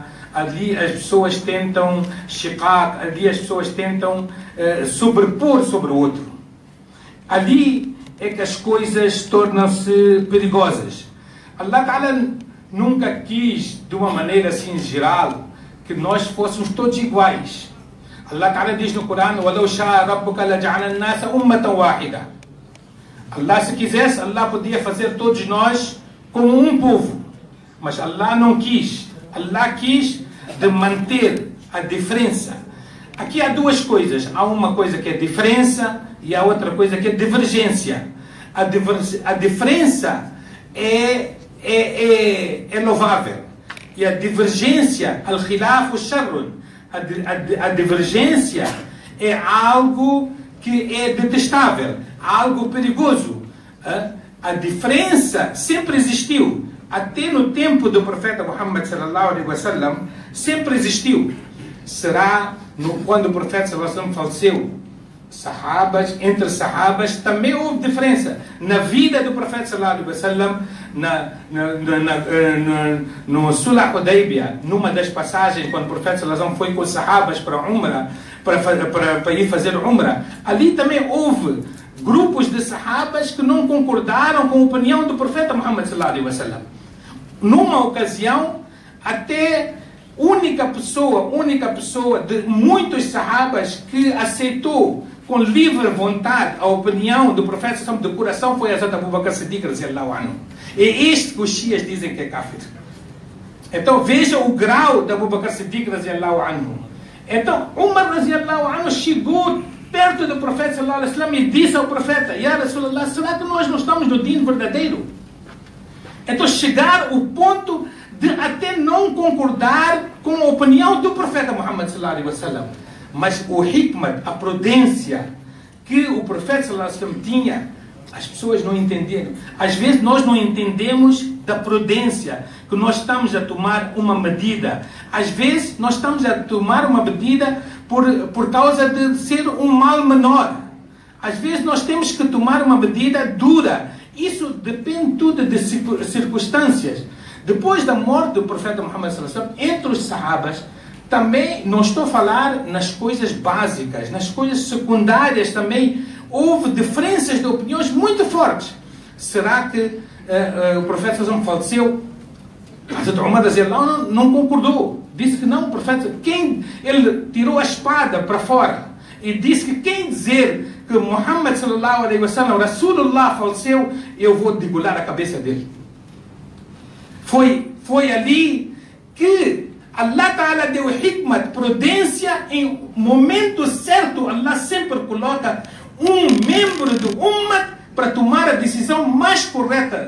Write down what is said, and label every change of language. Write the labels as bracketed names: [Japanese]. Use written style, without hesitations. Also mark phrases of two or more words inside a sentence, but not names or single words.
[Portuguese] Ali as pessoas tentam shiqaq, ali as pessoas tentam sobrepor sobre o outro. Ali é que as coisas tornam-se perigosas. [Arabic] الله تعالى [Portuguese] nunca quis, de uma maneira assim geral, que nós fôssemos todos iguais. [Arabic] الله تعالى [Portuguese] diz no Corão: [Arabic] وَلَوْ شَاءَ رَبُّكَ لَجَعَلَ النَّاسَ أُمَّةً وَاحِدَةً. [Portuguese] Allah, se quisesse, Allah podia fazer todos nós como um povo. Mas Allah não quis. Allah quis de manter a diferença. Aqui há duas coisas. Há uma coisa que é diferença e há outra coisa que é divergência. A diferença é louvável. E a divergência, [Arabic] الخلاف الشر, [Portuguese] a divergência é algo que é detestável, algo perigoso. A diferença sempre existiu. Até no tempo do profeta Muhammad [Arabic] صلى الله عليه وسلم, [Portuguese] sempre existiu. Será quando o profeta [Arabic] صلى الله عليه وسلم [Portuguese] faleceu, entre sahabas também houve diferença. Na vida do profeta [Arabic] صلى الله عليه وسلم, [Portuguese] no Sulh Hudaybiyah, numa das passagens, quando o profeta [Arabic] صلى الله عليه وسلم [Portuguese] foi com os sahabas para Umrah, para ir fazer Umrah, ali também houve grupos de sahabas que não concordaram com a opinião do profeta Muhammad [Arabic] صلى الله عليه وسلم. [Portuguese] Numa ocasião, até única pessoa de muitos sahabas que aceitou com livre vontade a opinião do profeta do coração foi Hazrat Abu Bakr Siddiq [Arabic] رضي الله عنه. [Portuguese] É este que os shias dizem que é kafir. Então veja o grau de Abu Bakr Siddiq [Arabic] رضي الله عنه. [Portuguese] Então Umar [Arabic] رضي الله عنه [Portuguese] chegou perto do profeta [Arabic] صلى الله عليه وسلم [Portuguese] e disse ao profeta: [Arabic] يا رسول الله, [Portuguese] será que nós não estamos no din verdadeiro? Então chegar ao ponto de até não concordar com a opinião do profeta Muhammad [Arabic] صلى الله عليه وسلم. [Portuguese] Mas o hikmat, a prudência que o profeta [Arabic] صلى الله عليه وسلم [Portuguese] tinha, as pessoas não entenderam. Às vezes nós não entendemos da prudência, que nós estamos a tomar uma medida. Às vezes nós estamos a tomar uma medida por causa de ser um mal menor. Às vezes nós temos que tomar uma medida dura. Isso depende tudo de circunstâncias. Depois da morte do profeta Muhammad [Arabic] صلى الله عليه وسلم, [Portuguese] entre os sahabas, também não estou a falar nas coisas básicas, nas coisas secundárias também houve diferenças de opiniões muito fortes. Será que o profeta [Arabic] صلى الله عليه وسلم [Portuguese] faleceu? Hazrat Umar não concordou. Disse que não, o profeta, ele tirou a espada para fora. e disse que quem dizer que Muhammad [Arabic] صلى الله عليه وسلم, [Portuguese] Rasulullah, faleceu, eu vou degolar a cabeça dele. Foi ali que [Arabic] الله تعالى [Portuguese] deu hikmat, prudência, em momento certo. Allah sempre coloca um membro do Ummah para tomar a decisão mais correta.